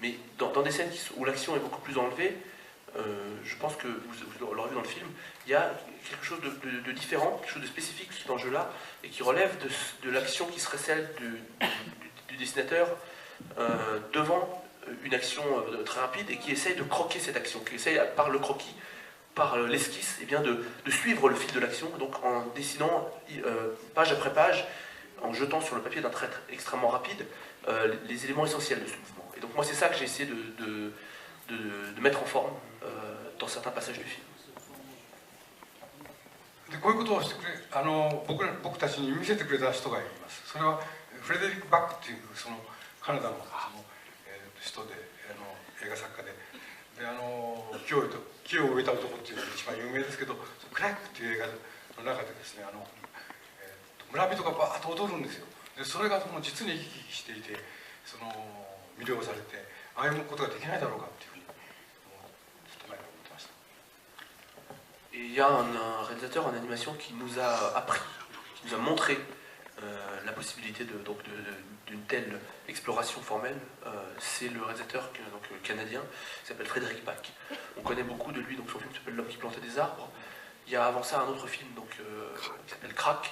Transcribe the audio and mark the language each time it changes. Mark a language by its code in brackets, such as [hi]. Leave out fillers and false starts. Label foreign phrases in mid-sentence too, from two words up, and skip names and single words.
[fr] Mais dans des scènes où l'action est beaucoup plus enlevée, je pense que vous l'aurez vu dans le film, il y a quelque chose de différent, quelque chose de spécifique dans ce jeu-là, et qui relève de l'action qui serait celle du dessinateur devant une action très rapide, et qui essaye de croquer cette action, qui essaye par le croquis, par l'esquisse, eh bien de suivre le fil de l'action, donc en dessinant page après page, en jetant sur le papier d'un trait extrêmement rapide les éléments essentiels de ce mouvement. Et donc moi c'est ça que j'ai essayé de mettre en forme dans certains passages du film. [ja] でこういうことをしてくれ僕たちに見せてくれた人がいます。それはフレデリック・バックというそのカナダの人で映画作家で木を植えた男っていうのが一番有名ですけど、クラックっていう映画の中でですね村人がバーッと踊るんですよ。でそれが実に生き生きしていて魅了されてああいうことができないだろうかっていうふうにちょっと前に思ってました。 [fr] Et il y a un réalisateur en animation qui nous a appris, qui nous a montré la possibilité d'une telle exploration formelle. C'est le réalisateur canadien qui s'appelle Frédéric Bach. On connaît beaucoup de lui, donc son film s'appelle L'homme qui plantait des arbres. Il y a avant ça un autre film qui s'appelle Crack.